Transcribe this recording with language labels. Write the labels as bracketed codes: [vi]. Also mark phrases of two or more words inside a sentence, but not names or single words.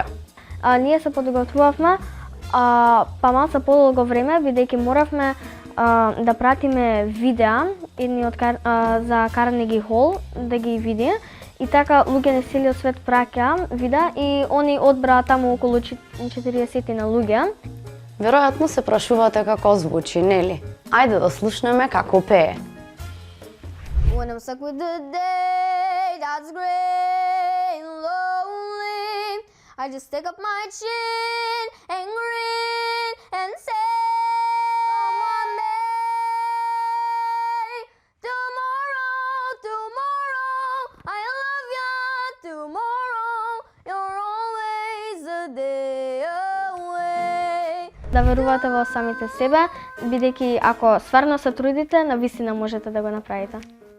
[mk] Ние се подготвувавме па малку подолго време, бидејќи моравме да пратиме видеа за Карнеги Хол, да ги види. И така луѓе на целиот свет праќа видеа и они одбраа таму околу 40 на луѓе. Веројатно се прашувате како звучи, нели? Ајде да слушнеме како пее. [en] When I'm stuck with the day that's gray and lonely, I just stick up my chin and grin and say, come on, babe, tomorrow, tomorrow, I love you, tomorrow, you're always a day away. [mk] Да верувате во самите себе, бидејќи ако стварно се трудите, навистина можете да го направите.